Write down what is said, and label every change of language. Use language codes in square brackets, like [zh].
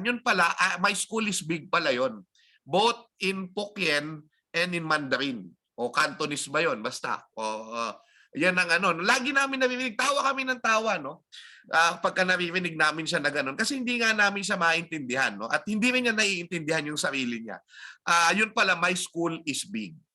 [tl] Yun pala, [en] my school is big [tl] pala yun. [en] Both in Hokkien and in Mandarin. [tl] O Cantonese ba yun? Basta. Yan ang lagi namin naririnig. Tawa kami ng tawa, no? Pagka naririnig namin siya na gano'n. Kasi hindi nga namin siya maintindihan, no? At hindi rin niya naiintindihan yung sarili niya. Yun pala, [en] my school is big.